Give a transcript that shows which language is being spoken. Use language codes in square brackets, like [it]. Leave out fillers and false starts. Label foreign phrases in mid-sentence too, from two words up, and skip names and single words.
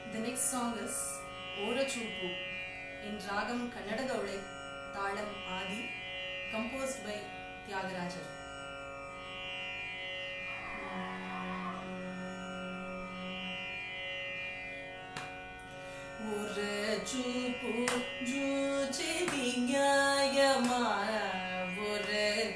[en] next song is Ora Chupu in Ragam Kannada Gaule, Talam Adi, composed by Tyagarajar. [te] ఓర చూపు జూచే దిన్యాయమా, ఓర